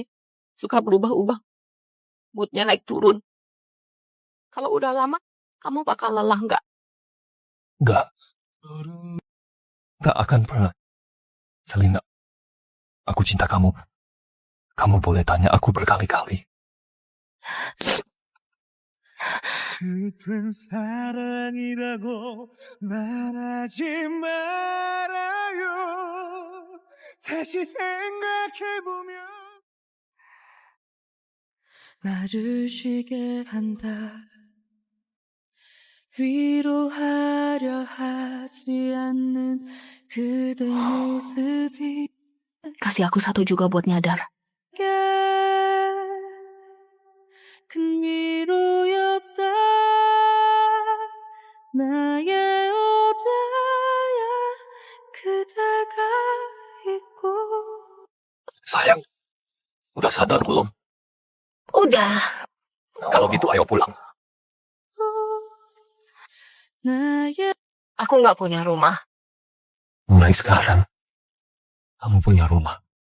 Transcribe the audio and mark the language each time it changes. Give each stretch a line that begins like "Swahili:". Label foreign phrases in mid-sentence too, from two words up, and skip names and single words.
Indonesian: Suka berubah-ubah. Moodnya naik turun. Kalau udah lama, kamu bakal lelah nggak? Nggak. Nggak akan pernah. Selina, aku cinta kamu. Kamu boleh tanya aku berkali-kali.
Korean: 슬픈 사랑이라고 말하지 말아요. 다시 생각해보면 나를 쉬게 한다. 위로하려 하지 않는 그대 모습이
Indonesian: Kasih aku satu juga buat nyadar.
Korean: 큰 위로였다. 나의 어제야 그대가 있고.
Indonesian: Sayang, udah sadar belum? Udah. Kalau gitu ayo pulang.
Korean: 나의
Indonesian: Aku nggak punya rumah. Mulai sekarang, kamu punya rumah.